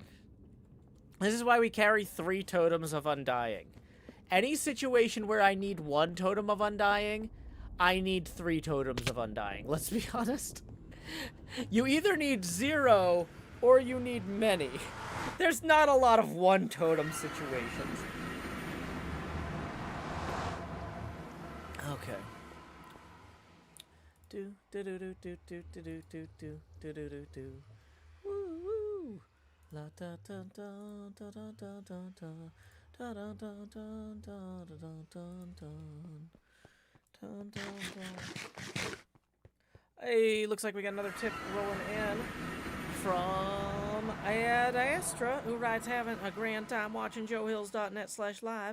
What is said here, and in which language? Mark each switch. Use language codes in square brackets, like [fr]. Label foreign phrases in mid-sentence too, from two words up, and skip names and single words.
[en] This is why we carry 3 totems of undying. Any situation where I need 1 totem of undying, I need 3 totems of undying. Let's be honest. You either need 0 or you need many. There's not a lot of 1 totem situations. Okay. Do do do do do do do do do do do do do do. Woo woo. La da da da da da da da da da da da da da da da. Hey, looks like we got another tip rolling in from Ad Astra, who writes, having a grand time watching joehills.net/live.